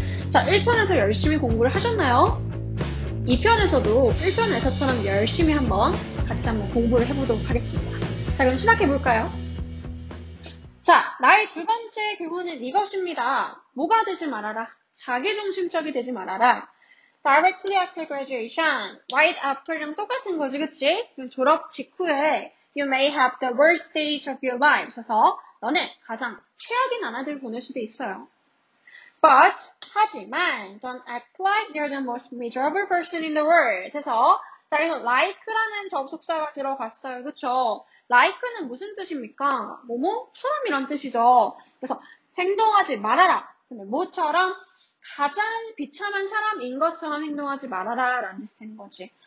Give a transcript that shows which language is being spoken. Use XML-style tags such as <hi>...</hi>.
<ko>자, 1편에서 열심히 공부를 하셨나요? 2편에서도 1편에서처럼 열심히 같이 한번 공부를 해보도록 하겠습니다. 자, 그럼 시작해볼까요? 자, 나의 두 번째 교훈은 이것입니다. 뭐가 되지 말아라. 자기중심적이 되지 말아라.</ko> <en>Directly after graduation, right after랑</en> <ko>똑같은 거지, 그치? 졸업 직후에</ko> <en>you may have the worst days of your life.</en> <ko>그래서 너는 가장 최악의 나날들을 보낼 수도 있어요.</ko> <en>But,</en> <ko>하지만,</ko> <en>don't act like you're the most miserable person in the world.</en> <ko>그래서 자, 여기서 like라는 접속사가 들어갔어요. 그쵸? like는 무슨 뜻입니까? 뭐뭐처럼이란 뜻이죠. 그래서 행동하지 말아라. 근데 뭐처럼? 가장 비참한 사람인 것처럼 행동하지 말아라 라는 뜻이 되는 거지.</ko>